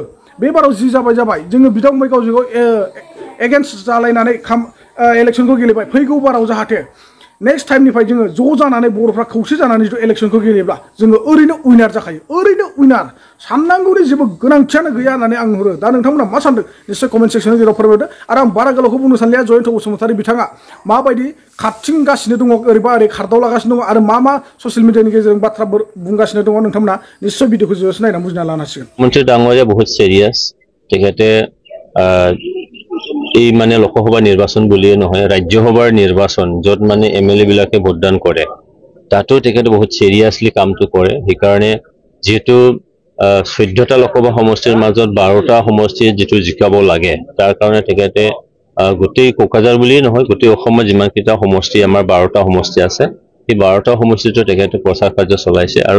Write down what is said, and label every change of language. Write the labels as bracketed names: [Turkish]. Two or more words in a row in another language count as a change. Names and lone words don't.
[Bodo] बे बाराव जि जाबाय जोङो बिदा फंबाय गावजों गाव एगेन्स्ट जालायनानै इलेक्शनखौ गेलेबाय फैगौ बाराव जाहाथे [English] next timeनिफ्राय [Bodo] जोङो ज' जानानै बर'फ्रा खौसे जानानै जिथु इलेक्शनखौ गेलेब्ला जोङो ओरैनो उइनार जाखायो ओरैनो उइनार साननांगौनि जेबो गोनांथियानो गैया होननानै आं नुहुरो दा नोंथांमोना मा सानदों निश्चय [English] comment sectionाव [Bodo] जेराव फोरमायदो आरो आं बारा गोलावखौ बुंनो सानलिया जयन्त बसुमतारी बिथाङा माबायदि खारथिंगासिनो दङ ओरैबा ओरै खारदावलागासिनो दङ आरो मा [English] social mediaनि [Bodo] गेजेरजों बाथ्रा बुंगासिनो दङ नोंथांमोना निश्चय भिडिअखौ जोबोद नायनानै बुजिना लानो हासिगोन [Assamese] মন্ত্ৰী ডাঙৰীয়া বহুত চিৰিয়াছ तेखেতে এই মানে লোকসভা নিৰ্বাচন বুলিয়ে নহয় ৰাজ্যসভাৰ নিৰ্বাচন য'ত মানে এমএলএ বিলাকে ভোটদান কৰে তাতো তেখেতে বহুত সিৰিয়াসলি কামটো কৰে সেইকাৰণে যেহেতু 14টা লোকসভা সমষ্টিৰ মাজত 12টা সমষ্টি যিটো জিকাব লাগে তাৰ কাৰণে তেখেতে গোটেই কোকৰাঝাৰ বুলিয়ে নহয় গোটেই অসমত যিমানকেইটা সমষ্টি আমাৰ 12টা সমষ্টি আছে সেই 12টা সমষ্টিটো তেখেতে প্ৰচাৰ কাৰ্য চলাইছে আৰু